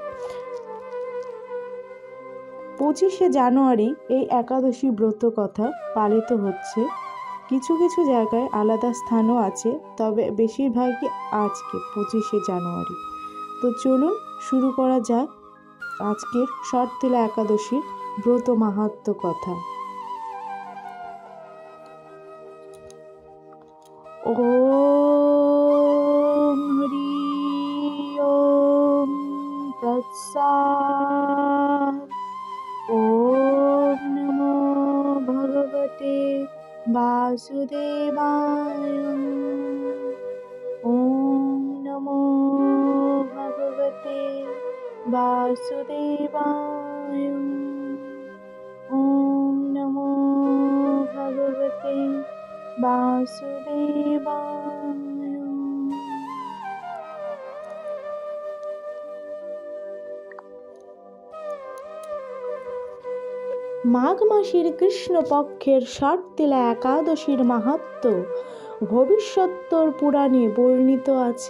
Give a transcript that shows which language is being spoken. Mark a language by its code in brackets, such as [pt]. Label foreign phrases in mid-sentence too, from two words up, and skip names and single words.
[bn] 25শে জানুয়ারি এই একাদশী ব্রত কথা পালিত হচ্ছে। কিছু কিছু জায়গায় আলাদা স্থানও আছে, তবে বেশিরভাগই আজকে 25শে জানুয়ারি। তো চলুন শুরু করা যাক আজকের শর্তিলা একাদশীর ব্রত মাহাত্ম্য কথা। [sa] ওম হরি ওম তৎসৎ। ওম নমো ভগবতে বাসুদেবায়। ওম নমো ভগবতে বাসুদেবায়। ওম নমো ভগবতে বাসুদেবায়। [bn] মাঘ মাসের কৃষ্ণপক্ষের শর্তিলা একাদশীর মাহাত্ম্য ভবিষ্যোত্তর পুরাণে বর্ণিত আছে।